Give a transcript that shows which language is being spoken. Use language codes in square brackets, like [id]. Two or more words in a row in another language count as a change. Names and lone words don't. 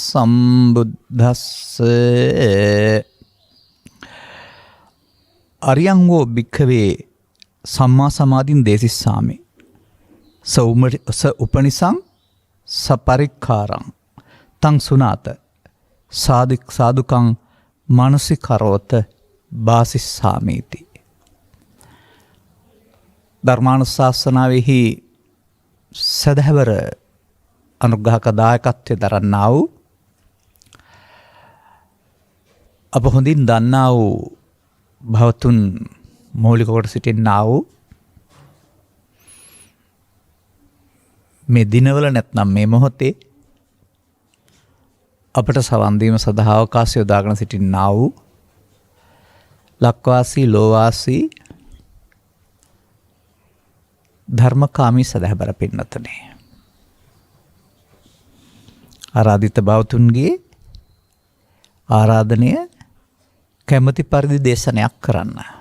[pi] සම්බුද්දස්සේ අරියං වූ භික්ඛවේ සම්මා සමාධින් දේසිස්සාමි ස උපනිසං සපරික්ඛාරං තං සුනාත සාදුකං මානසිකරෝත බාසිස්සාමීති. [si] ධර්මානුශාසනාවෙහි සදහවර අනුග්‍රහක දායකත්වයේ දරන්නා වූ අප හොඳින් දන්නා වූ භවතුන් මූලික කොට සිටින්නා වූ මේ දිනවල නැත්නම් මේ මොහොතේ අපට සවන් දීම සඳහා අවකාශය යොදාගෙන සිටින්නා වූ ලක්වාසී ලෝවාසී ධර්මකාමී සදහබර පින්නතනේ ආරාධිත බෞතුන්ගේ ආරාධනය කැමැති පරිදි දේශනයක් කරන්න.